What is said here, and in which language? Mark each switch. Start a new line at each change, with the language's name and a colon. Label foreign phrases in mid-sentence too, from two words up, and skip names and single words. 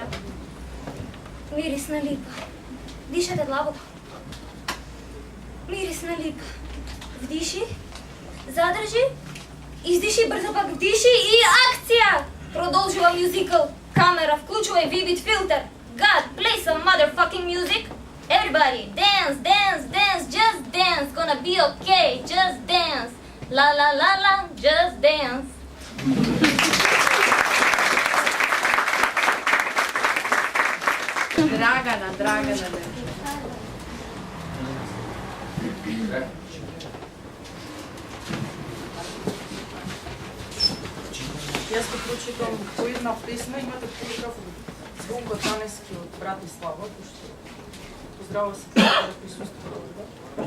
Macedonian: Мирисна липа. Дишете длабоко. Мирисна липа. Вдиши, задржи, издиши, брзо пак вдиши и акција! Продолжува мюзикл. Камера, вклучувај вивид филтер.
English: God, play some motherfucking music. Everybody, dance, dance, dance, just dance. Gonna be okay, just dance. La la la la, just dance.
Macedonian: Драгана. Јас ќе прочитам по една песна, имате полиграф Звонко Танески од Братислава, пошто поздрава се да присуствува овде.